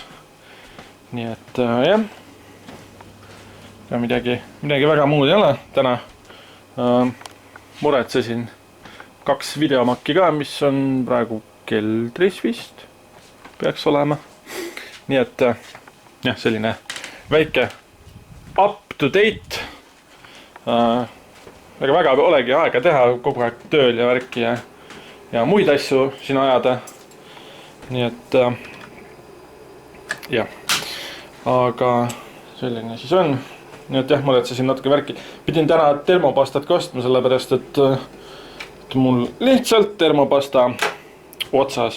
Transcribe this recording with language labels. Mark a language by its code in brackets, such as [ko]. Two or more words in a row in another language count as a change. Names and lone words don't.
[et] Nii et jah, ja midagi väga muud ei ole. Täna muretsesin 2 videomakki ka, mis on praegu keldris vist peaks olema. Nii et jah, selline väike [en] up to date. [et] Väga olegi aega teha kogu aeg tööl ja värki ja muid asju siin ajada. Nii et jah, aga selline siis on. Nii et jah, muretsesin natuke värki. Pidin täna termopastat kostma, sellepärast et mul lihtsalt termopasta otsas.